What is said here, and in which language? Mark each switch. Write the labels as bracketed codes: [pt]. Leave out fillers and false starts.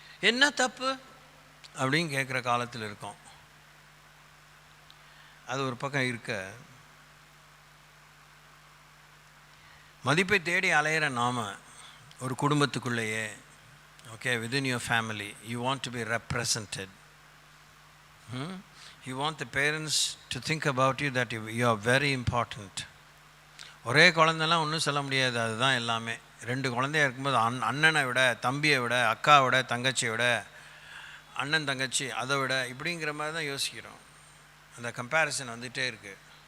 [ta] என்ன தப்பு அப்படின்னு கேட்குற காலத்தில் இருக்கோம். அது ஒரு பக்கம் இருக்க, மதிப்பை தேடி அலைகிற நாம் ஒரு குடும்பத்துக்குள்ளேயே, okay, within your family you want to be represented. [en] You want the parents to think about you that you are very important. [ta] ஒரே குழந்தைலாம் ஒன்றும் சொல்ல முடியாது, அதுதான் எல்லாமே. 2 குழந்தையா இருக்கும்போது அண்ணனை விட தம்பியை விட, அக்காவை விட தங்கச்சியை விட, அண்ணன் தங்கச்சி அதை விட, இப்படிங்கிற மாதிரி தான் யோசிக்கிறோம். அந்த கம்பேரிசன் வந்துகிட்டே இருக்குது.